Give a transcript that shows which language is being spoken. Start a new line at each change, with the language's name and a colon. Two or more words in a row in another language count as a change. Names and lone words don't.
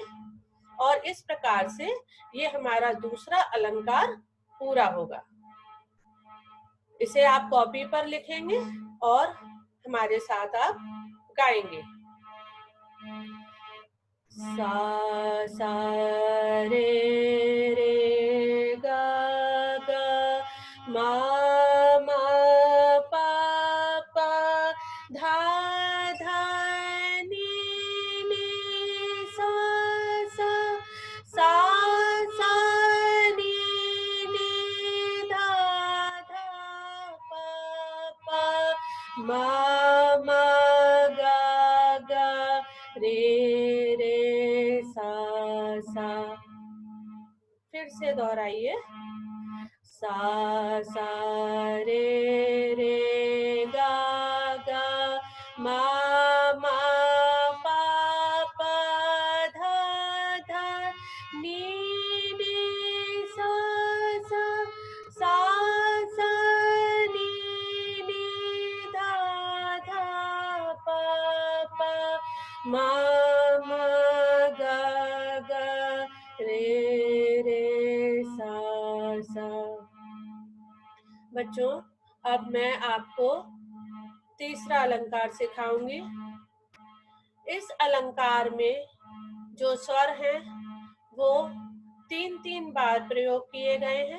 Hindi: और इस प्रकार से ये हमारा दूसरा अलंकार पूरा होगा। इसे आप कॉपी पर लिखेंगे और हमारे साथ आप गाएंगे। सा सा रे रे गा गा मा मा पा पा धा धा नी नी सा सा, सा सा नी नी धा धा पा पा मा मा गा गा रे रे सा सा। फिर से दोहराइए। सा सा रे रे गा गा मा मा पा पा धा धा नी नी सा सा, सा सा नी नी धा धा पा पा मा मा गा गा रे रे सा सा। बच्चों, अब मैं आपको तीसरा अलंकार सिखाऊंगी। इस अलंकार में जो स्वर हैं वो 3-3 बार प्रयोग किए गए हैं।